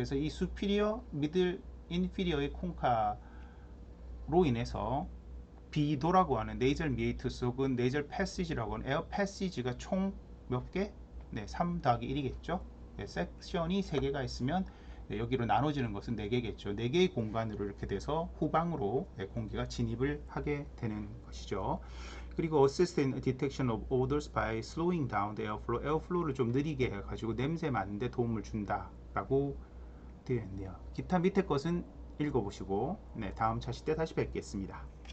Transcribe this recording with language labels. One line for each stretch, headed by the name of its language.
Korean: 그래서 이 수피리어, 미들, 인피리어의 콘카로 인해서 비도라고 하는 네이절 미에이투스 혹은 네이절 패시지라고 하는 에어 패시지가 총 몇 개? 네, 3 더하기 1이겠죠. 네, 섹션이 3개가 있으면 네, 여기로 나눠지는 것은 4개겠죠. 4개의 공간으로 이렇게 돼서 후방으로 네, 공기가 진입을 하게 되는 것이죠. 그리고
English: assist in detection of odors by slowing down the airflow.
Korean: 에어플로우를 좀 느리게 해가지고 냄새 맡는데 도움을 준다라고 되어 있네요. 기타 밑에 것은 읽어보시고 네, 다음 차시 때 다시 뵙겠습니다.